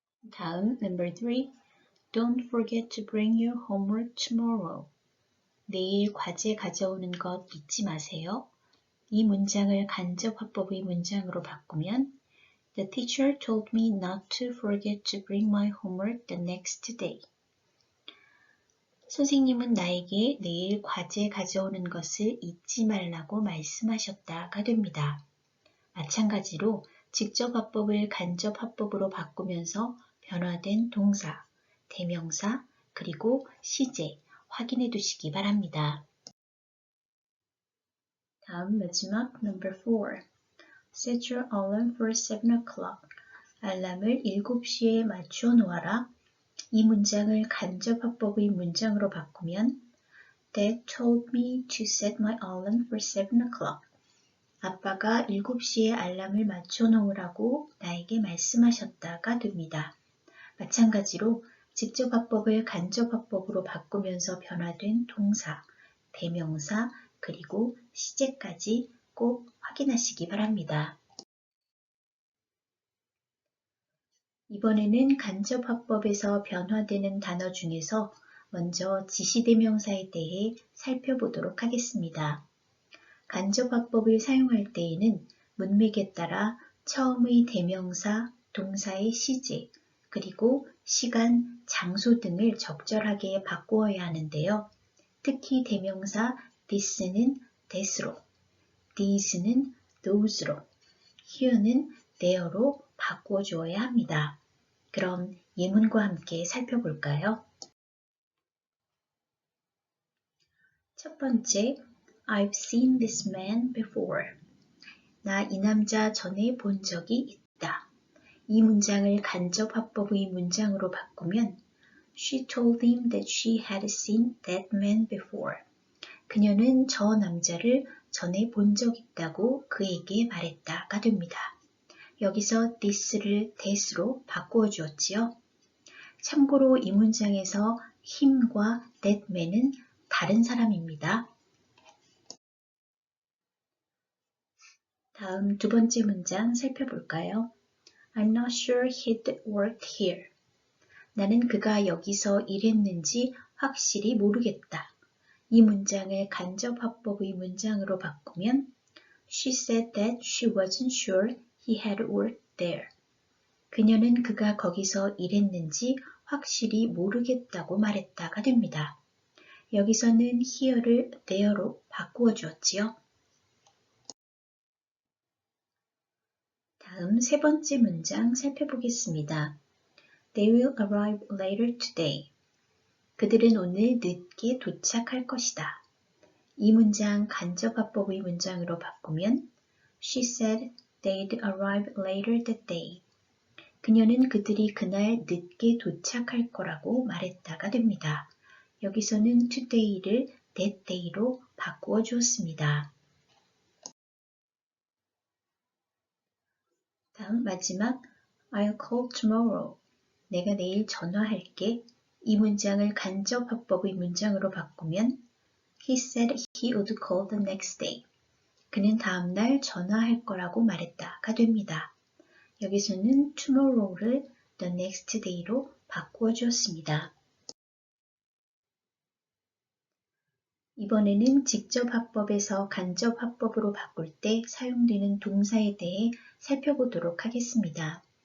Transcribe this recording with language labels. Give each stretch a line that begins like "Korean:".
Korean: 다음
English: number 3. Don't forget to bring your homework tomorrow.
Korean: 내일 과제 가져오는 것 잊지 마세요. 이 문장을 간접 화법의 문장으로 바꾸면
English: The teacher told me not to forget to bring my homework the next day.
Korean: 선생님은 나에게 내일 과제 가져오는 것을 잊지 말라고 말씀하셨다가 됩니다. 마찬가지로 직접 화법을 간접 화법으로 바꾸면서 변화된 동사, 대명사, 그리고 시제 확인해 두시기 바랍니다. 다음 마지막
English: number 4. Set your alarm for 7 o'clock.
Korean: 알람을 7시에 맞춰 놓아라. 이 문장을 간접 화법의 문장으로 바꾸면
English: Dad told me to set my alarm for 7 o'clock.
Korean: 아빠가 7시에 알람을 맞춰 놓으라고 나에게 말씀하셨다가 됩니다. 마찬가지로 직접 화법을 간접 화법으로 바꾸면서 변화된 동사, 대명사, 그리고 시제까지 꼭 확인하시기 바랍니다. 이번에는 간접 화법에서 변화되는 단어 중에서 먼저 지시대명사에 대해 살펴보도록 하겠습니다. 간접 화법을 사용할 때에는 문맥에 따라 처음의 대명사, 동사의 시제, 그리고 시간, 장소 등을 적절하게 바꾸어야 하는데요. 특히 대명사 this는 that으로, these는 those로, here는 there로 바꾸어 주어야 합니다. 그럼 예문과 함께 살펴볼까요? 첫 번째,
English: I've seen this man before.
Korean: 나 이 남자 전에 본 적이 있다. 이 문장을 간접 화법의 문장으로 바꾸면
English: She told him that she had seen that man before.
Korean: 그녀는 저 남자를 전에 본 적 있다고 그에게 말했다가 됩니다. 여기서 this를 that으로 바꾸어 주었지요. 참고로 이 문장에서 him과 that man은 다른 사람입니다. 다음 두 번째 문장 살펴볼까요?
English: I'm not sure he'd worked here.
Korean: 나는 그가 여기서 일했는지 확실히 모르겠다. 이 문장을 간접 화법의 문장으로 바꾸면
English: She said that she wasn't sure he had worked there.
Korean: 그녀는 그가 거기서 일했는지 확실히 모르겠다고 말했다가 됩니다. 여기서는 here를 there로 바꾸어 주었지요. 다음 세 번째 문장 살펴보겠습니다.
English: They will arrive later today.
Korean: 그들은 오늘 늦게 도착할 것이다. 이 문장 간접화법의 문장으로 바꾸면
English: She said they'd arrive later that day.
Korean: 그녀는 그들이 그날 늦게 도착할 거라고 말했다가 됩니다. 여기서는 today를 that day로 바꾸어 주었습니다. 다음 마지막
English: I'll call tomorrow.
Korean: 내가 내일 전화할게. 이 문장을 간접화법의 문장으로 바꾸면
English: He said he would call the next day.
Korean: 그는 다음날 전화할 거라고 말했다가 됩니다. 여기서는 tomorrow를 the next day로 바꾸어 주었습니다. 이번에는 직접화법에서 간접화법으로 바꿀 때 사용되는 동사에 대해 살펴보도록 하겠습니다.